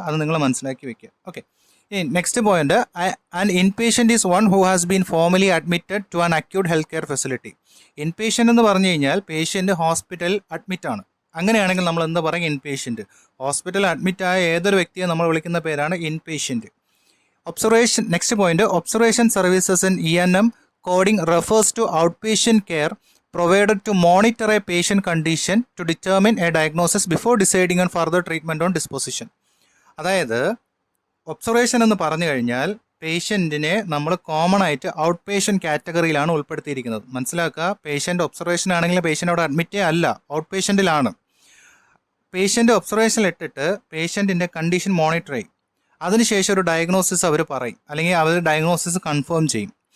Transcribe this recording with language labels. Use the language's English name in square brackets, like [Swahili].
[Malayalam] അത് നിങ്ങൾ മനസ്സിലാക്കി വയ്ക്കുക. [English] Okay, next point: an inpatient is one who has been formally admitted to an acute health care facility. [Malayalam] Inpatient എന്ന് പറഞ്ഞു കഴിഞ്ഞാൽ പേഷ്യൻ്റ് ഹോസ്പിറ്റൽ അഡ്മിറ്റ് ആണ്. അങ്ങനെയാണെങ്കിൽ നമ്മൾ എന്താ പറയുക? ഇൻപേഷ്യൻ്റ്. ഹോസ്പിറ്റൽ അഡ്മിറ്റായ ഏതൊരു വ്യക്തിയെ നമ്മൾ വിളിക്കുന്ന പേരാണ് inpatient. [English] Observation. Next point: observation services in ENM coding refers to outpatient care provided to monitor a patient condition to determine a diagnosis before deciding on further treatment on disposition. [Malayalam] അതായത് observation എന്ന് പറഞ്ഞു കഴിഞ്ഞാൽ പേഷ്യൻറ്റിനെ നമ്മൾ common ആയിട്ട് out patient കാറ്റഗറിയിലാണ് ഉൾപ്പെടുത്തിയിരിക്കുന്നത്. മനസ്സിലാക്കുക, patient observation ആണെങ്കിൽ patient അവിടെ അഡ്മിറ്റേ അല്ല, ഔട്ട് പേഷ്യൻറ്റിലാണ്. പേഷ്യൻ്റ് ഒബ്സർവേഷനിൽ ഇട്ടിട്ട് പേഷ്യൻറ്റിൻ്റെ കണ്ടീഷൻ മോണിറ്റർ ചെയ്യും. അതിനുശേഷം ഒരു ഡയഗ്നോസിസ് അവർ പറയും, അല്ലെങ്കിൽ അവർ ഡയഗ്നോസിസ് കൺഫേം ചെയ്യും.